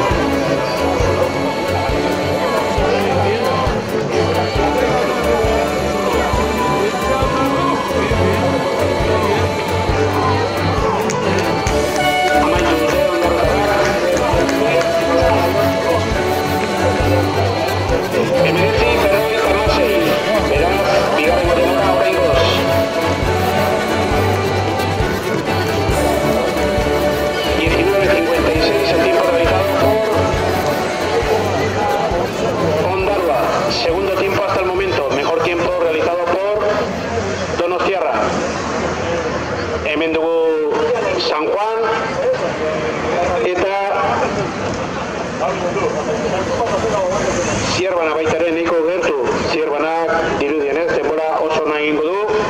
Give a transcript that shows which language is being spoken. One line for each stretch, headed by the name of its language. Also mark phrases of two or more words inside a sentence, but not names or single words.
Basque: Amaitu dute Ondarrotarrak. 19:56, beraz, bigarrengo denbora oraingoz.
Spanish: El tiempo realizado por Ondarroa. Segundo tiempo hasta el momento, mejor tiempo realizado por Donostiarra.
Basque: Hemen dugu San Juan eta Zierbana baita ere nahiko gertu. Zierbanak dirudienez denbora oso nahi egingo du.